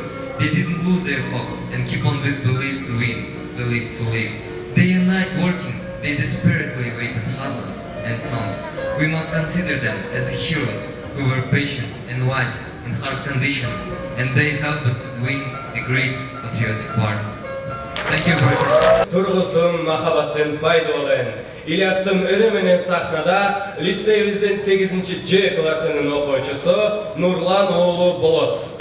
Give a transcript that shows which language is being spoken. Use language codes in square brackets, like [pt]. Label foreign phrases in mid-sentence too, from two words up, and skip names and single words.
[en] They didn't lose their hope and keep on with belief to win, belief to live. Day and night working, they desperately awaited husbands and sons. We must consider them as heroes who were patient and wise in hard conditions, and they helped to win the great patriotic war. Thank you very much. [ky] Тургуздун махабатын пайдолен. Ильястын ыры менен сахнада лицейибизден 8-Ж классынын окуучусу Нурлан уулу Болот.